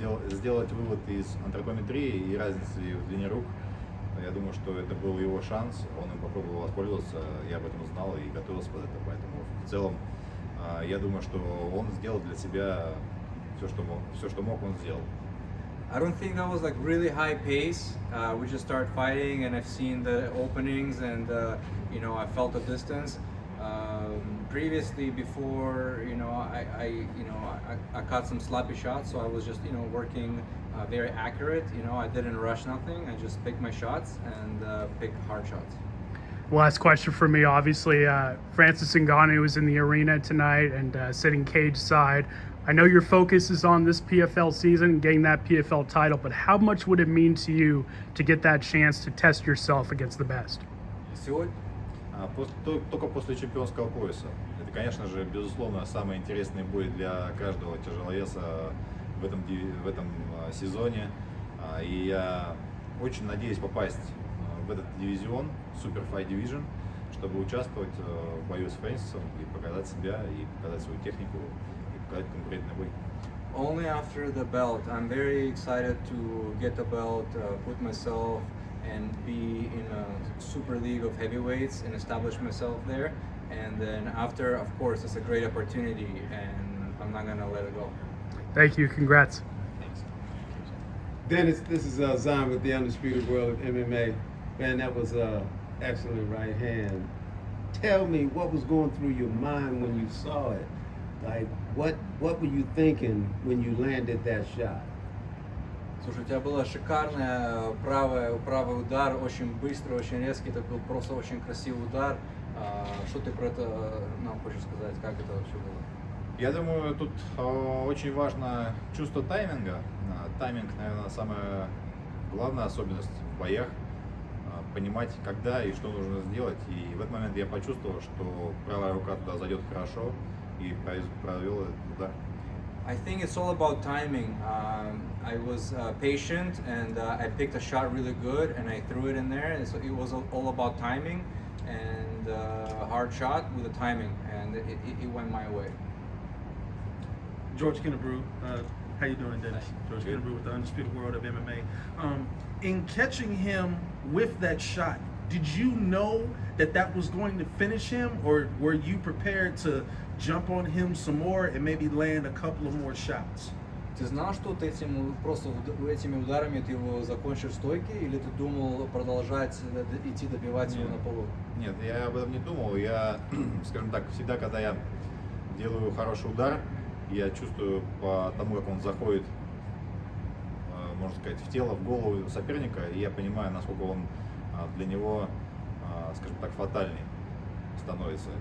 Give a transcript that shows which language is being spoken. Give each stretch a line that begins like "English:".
Russian: Сделать вывод из антропометрии и разницы в длине рук. Я думаю, что это был его шанс, он им попробовал воспользоваться, я об этом знал и готовился под это, поэтому в целом я думаю, что он сделал для себя все, что мог, он сделал.
English: I don't think that was like really high pace. We just started fighting, and I've seen the openings, and I felt the distance. Previously, before I caught some sloppy shots, so I was just working very accurate. I didn't rush nothing. I just picked my shots and picked hard shots. Last question for me, obviously, Francis Ngannou was in the arena tonight and sitting cage side. I know your focus is on this PFL season, getting that PFL title, but how much would it mean to you to get that chance to test yourself against the best?
Russian: Сегодня? Только после чемпионского пояса. Это, конечно же, безусловно, самый интересный бой для каждого тяжеловеса в этом сезоне. И я очень надеюсь попасть в этот дивизион, Super Fight Division, чтобы участвовать в бою с Фрэнсисом и показать себя, и показать свою технику, и показать конкурентный бой.
English: Only after the belt. I'm very excited to get the belt, put myself and be in a super league of heavyweights and establish myself there. And then after, of course, it's a great opportunity, and I'm not gonna let it go. Thank you. Congrats. Thanks. Dennis, this is Zion with the Undisputed World of MMA. Man, that was excellent right hand. Tell me what was going through your mind when you saw it. Like, what were you thinking when you landed that shot?
Russian: Слушай, у тебя была шикарная правый удар, очень быстрый, очень резкий, это был просто очень красивый удар. Что ты про это нам хочешь сказать, как это вообще было? Я думаю, тут очень важно чувство тайминга. Тайминг, наверное, самая главная особенность в боях. Понимать, когда и что нужно сделать. И в этот момент я почувствовал, что правая рука туда зайдет хорошо и провел этот удар.
English: I think it's all about timing. I was patient, and I picked a shot really good, and I threw it in there. And so it was all about timing and hard shot with the timing. And it went my way. George Kennebrew, how you doing, Dennis? Hi. George Good. Kennebrew with the Undisputed World of MMA. In catching him with that shot, did you know that was going to finish him, or were you prepared to jump on him some more and maybe land a couple of more shots?
Russian: Ты знал, что ты просто этими ударами ты его закончишь в стойке, или ты думал продолжать идти добивать его на полу? Нет, я об этом не думал. Я, скажем так, всегда, когда я делаю хороший удар, я чувствую по тому, как он заходит, можно сказать, в тело, в голову соперника, и я понимаю, насколько он для него, скажем так, фатальный становится.